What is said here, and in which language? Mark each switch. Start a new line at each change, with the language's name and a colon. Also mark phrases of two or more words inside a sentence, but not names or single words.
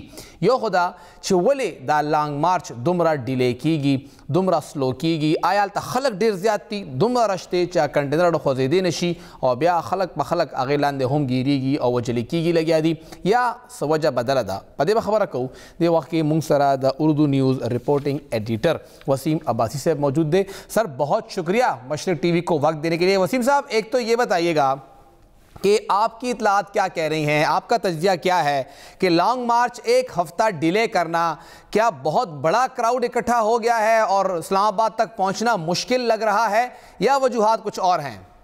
Pashto: یو خو دا چې ولې دا
English: long march
Pashto: دومره ډیلی کیږي دومره سلو کیږي آیا هلته خلک ډېر زیات دي دومره رش دی چې کنټینر خوځېدی نه شي او بیا خلک په خلک هغې لاندې هم ګیریږي او وجلې کیږي لګیا دي یا څه وجه بدله ده په دې به خبره کوو. دې وخت کې موږ سره د اردو نیوز
English: reporting editor
Pashto: وسیم عباسی صاحب موجود دے.
Urdu: سر بہت شکریہ مشرق ٹی وی کو وقت دینے کے لیے. وسیم صاحب ایک تو یہ بتائیے گا کہ آپ کی اطلاعات کیا کہہ رہی ہیں آپ کا تجزیہ کیا ہے کہ
English: long march
Urdu: ایک ہفتہ ڈیلے کرنا کیا بہت بڑا کراؤڈ اکٹھا ہو گیا ہے اور اسلام آباد تک پہنچنا مشکل لگ رہا ہے یا وجوہات کچھ اور ہیں؟